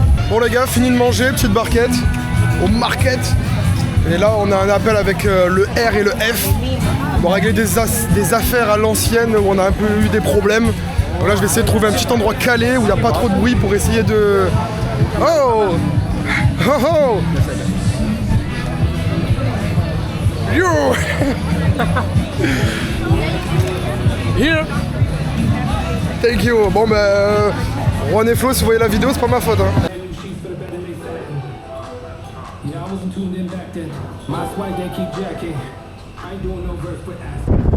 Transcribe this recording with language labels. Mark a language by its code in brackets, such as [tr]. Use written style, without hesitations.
[fr] Bon les gars, fini de manger, petite barquette au market. Et là on a un appel avec le R et le F. On va régler des affaires à l'ancienne où on a un peu eu des problèmes. Donc là je vais essayer de trouver un petit endroit calé où il n'y a pas trop de bruit pour essayer de... Oh Oh oh You Here Thank you. Bon ben... Juan et Flo, si vous voyez la vidéo, c'est pas ma faute hein. [en] Yeah, I wasn't tuned in back then. My swag, they keep jacking. I ain't doing no verse, but ask.